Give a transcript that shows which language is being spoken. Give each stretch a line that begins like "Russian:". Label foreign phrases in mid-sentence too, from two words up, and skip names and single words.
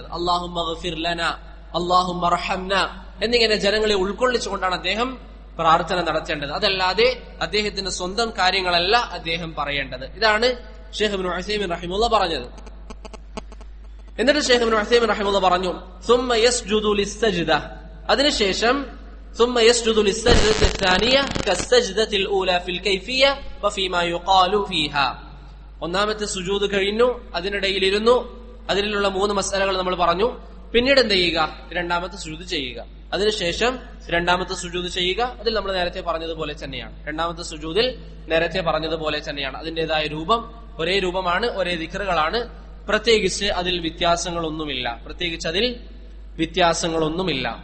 Arabic: اللهم اغفر لنا، اللهم ارحمنا
Malayalam: എന്നിങ്ങനെ ജനങ്ങളെ ഉൾക്കൊള്ളിച്ചുകൊണ്ടാണ് അദ്ദേഹം പ്രാർത്ഥന നടത്തേണ്ടത്. അതല്ലാതെ അദ്ദേഹത്തിന്റെ സ്വന്തം കാര്യങ്ങളല്ല അദ്ദേഹം പറയേണ്ടത്. ഇതാണ് ഷെയ്ഖ് ഇബ്നു ഉസൈമീൻ റഹിമഹുല്ലാഹ് പറഞ്ഞത്. എന്നിട്ട് ഷെയ്ഖ് ഇബ്നു ഉസൈമീൻ റഹിമഹുല്ലാഹ് പറഞ്ഞു,
Arabic: ثم يسجد للسجدة, അതിനുശേഷം ثم يسجد للسجدة الثانية كالسجدة الأولى في الكيفية وفيما يقال فيها.
Malayalam: ഒന്നാമത്തെ സുജൂദ് കഴിഞ്ഞു, അതിനിടയിലിരുന്നു, അതിലുള്ള 3 മസ്അലകൾ നമ്മൾ പറഞ്ഞു. പിന്നീട് എന്ത് ചെയ്യുക? രണ്ടാമത്തെ സുജൂദ് ചെയ്യുക. അതിനുശേഷം രണ്ടാമത്തെ സുജൂദ് ചെയ്യുക. അതിൽ നമ്മൾ നേരത്തെ പറഞ്ഞതുപോലെ തന്നെയാണ്. രണ്ടാമത്തെ സുജൂദിൽ നേരത്തെ പറഞ്ഞതുപോലെ തന്നെയാണ്. അതിന്റേതായ രൂപം ഒരേ രൂപമാണ്, ഒരേ ദിക്റുകളാണ്. പ്രത്യേകിച്ച് അതിൽ വ്യത്യാസങ്ങളൊന്നുമില്ല.